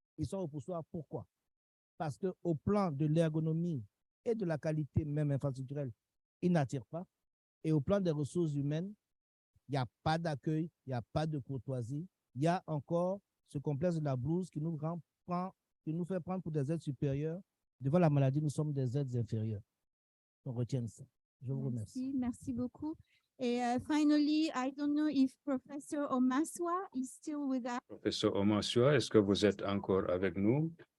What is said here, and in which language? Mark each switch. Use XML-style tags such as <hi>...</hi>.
<fr>Ils sont repoussoirs, pourquoi? Parce qu'au plan de l'ergonomie et de la qualité même infrastructurelle, ils n'attirent pas. Et au plan des ressources humaines, il n'y a pas d'accueil, il n'y a pas de courtoisie. Il y a encore ce complexe de la blouse qui nous fait prendre pour des aides supérieures. Devant la maladie, nous sommes des aides inférieures. On retient ça. Je vous remercie. Merci beaucoup.</fr> <en>Et finally, I don't know if Professor Omaswa is still with us.</en> <fr>Professeur Omaswa, est-ce que vous êtes encore avec nous?</fr>